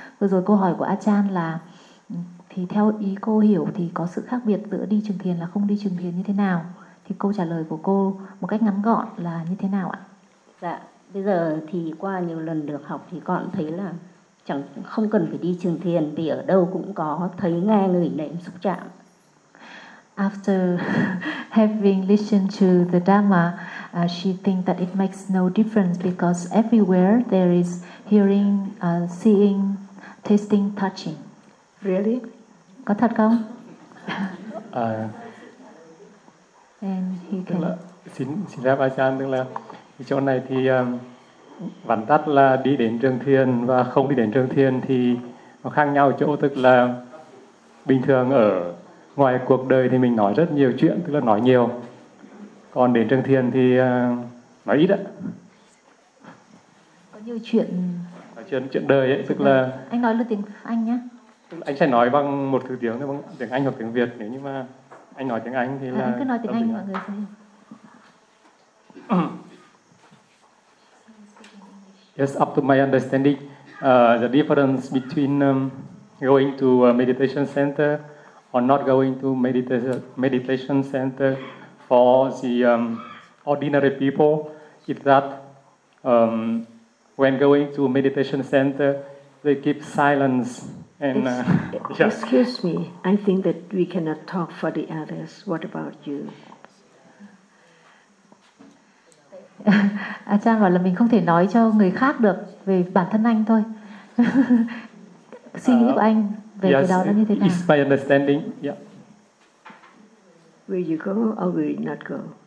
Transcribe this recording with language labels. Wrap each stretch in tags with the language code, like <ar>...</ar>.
<vi>Vừa rồi câu hỏi của A Chan là thì theo ý cô hiểu thì có sự khác biệt giữa đi trường thiền là không đi trường thiền như thế nào, thì câu trả lời của cô một cách ngắn gọn là như thế nào ạ? Dạ, bây giờ thì qua nhiều lần được học thì con thấy là chẳng không cần phải đi trường thiền, vì ở đâu cũng có thấy nghe người niệm xúc chạm.</vi> <en>After having listened to the Dhamma, she thinks that it makes no difference because everywhere there is hearing, seeing, tasting, touching. Really?</en> <vi>Có thật không?</vi> <en>And he can.</en> <vi>Xin phép A Chan, tức là chỗ này thì vắn tắt là đi đến trường thiền và không đi đến trường thiền thì nó khác nhau ở chỗ, tức là bình thường ở ngoài cuộc đời thì mình nói rất nhiều chuyện, tức là nói nhiều. Còn đến trường thiền thì nói ít ạ. Có nhiều chuyện. Chuyện đời ấy, tức là. Anh nói là tiếng Anh nhá. Anh sẽ nói bằng một thứ tiếng, bằng tiếng Anh hoặc tiếng Việt. Nếu như mà anh nói tiếng Anh thì là. Anh cứ nói tiếng Anh mọi người sẽ hiểu.</vi> <en>Yes, up to my understanding, the difference between going to a meditation center or not going to meditation center for the ordinary people is that when going to a meditation center, they keep silence. And excuse me, I think that we cannot talk for the others. What about you?</en> <vi>A Chan bảo là mình không thể nói cho người khác được về bản thân anh thôi. Suy nghĩ của anh.</vi> <en>Yes, it's my understanding. Yeah. Will you go or will you not go?</en>